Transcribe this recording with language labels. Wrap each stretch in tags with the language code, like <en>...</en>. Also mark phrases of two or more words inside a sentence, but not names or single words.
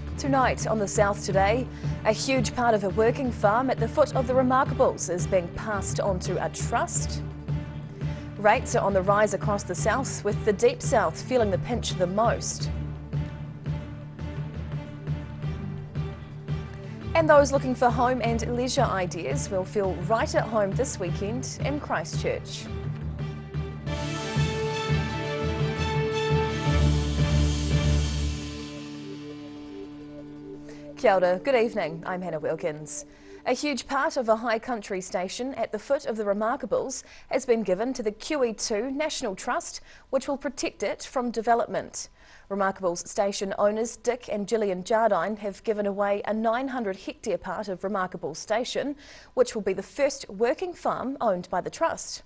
<en>night on the south today. A huge part of a working farm at the foot of the Remarkables is being passed on to a trust. Rates are on the rise across the south, with the deep south feeling the pinch the most. And those looking for home and leisure ideas will feel right at home this weekend in Christchurch.</en> <mi>Kia ora,</mi> <en>good evening, I'm Hannah Wilkins. A huge part of a high country station at the foot of the Remarkables has been given to the Coed National Trust, which will protect it from development. Remarkables station owners Dick and Gillian Jardine have given away a 900-hectare part of Remarkables station, which will be the first working farm owned by the trust.</en>